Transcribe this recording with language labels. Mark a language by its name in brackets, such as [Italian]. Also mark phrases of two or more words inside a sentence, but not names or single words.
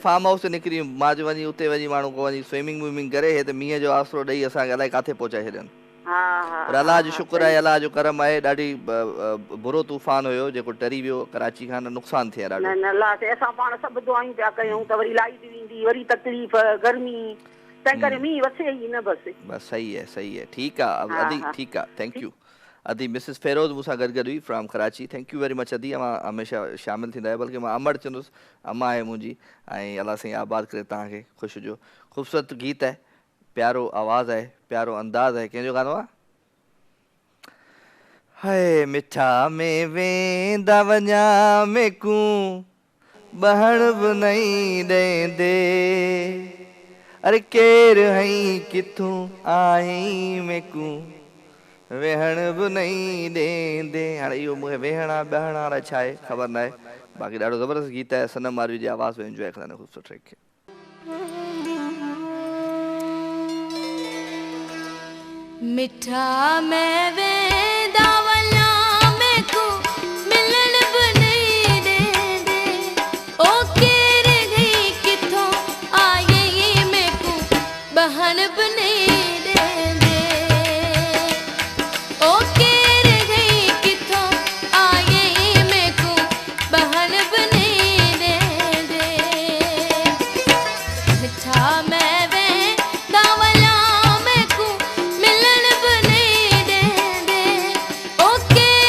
[Sindhi] फार्म हाउस ते निकिरी मां चयो वञी उते वञी माण्हू को वञी स्विमिंग विमिंग करे हे त मींहं जो आसरो ॾेई असांखे अलाए किथे पहुचाए छॾनि हा हा पर अलाह जो शुक्र आहे अलाह जो करम आहे ॾाढी बुरो तूफ़ान हुयो जेको टरी वियो कराची खां नुक़सानु थिया न ॾाढो न अलाह ते असां पाण सभु दुआयूं पिया कयूं त वरी लाइट वेंदी वरी तकलीफ़ गर्मी तंहिं करे मींहुं वसे ई न बसि [Urdu] बस सही है ठीक है हाँ, [Sindhi] अदी हाँ। ठीक है [English] thank you [Sindhi] अदी मिसिस फेरोज मूंसां गॾु हुई फ्रॉम कराची [English] thank you very much [Sindhi] अदी मां हमेशह शामिल थींदा आहियो बल्कि मां अमड़ चवंदुसि अम्मा आहे मुंहिंजी ऐं अलाह साईं आबाद करे तव्हांखे ख़ुशि हुजो ख़ूबसूरत गीत आहे प्यारो आवाज़ आहे प्यारो अंदाज़ आहे कंहिंजो गानो आहे [Saraiki] हाय मिठा में वेंदा वञा मेकू बहण बि नहीं ॾेंदे अरे केर हई किथों आई मेकू वेहण बि नहीं ॾेंदे [Sindhi] हाणे इहो मूंखे वेहण आहे बहण आहे छा आहे ख़बर न आहे बाक़ी ॾाढो ज़बरदस्त गीत आहे सनम मारवी जी आवाज़ में इंजॉय कंदा ख़ूबसूरत ट्रैक खे [Saraiki] मिठा में वेंदा वञा मेकू मिलण बि नहीं ॾेंदे ओ केर गई किथों आई मेकू बहण बि नहीं ॾेंदे ओ केर गई किथों आई मेकू बहण बि नहीं ॾेंदे मिठा में वेंदा वञा मेकू मिलण बि नहीं ॾेंदे ओ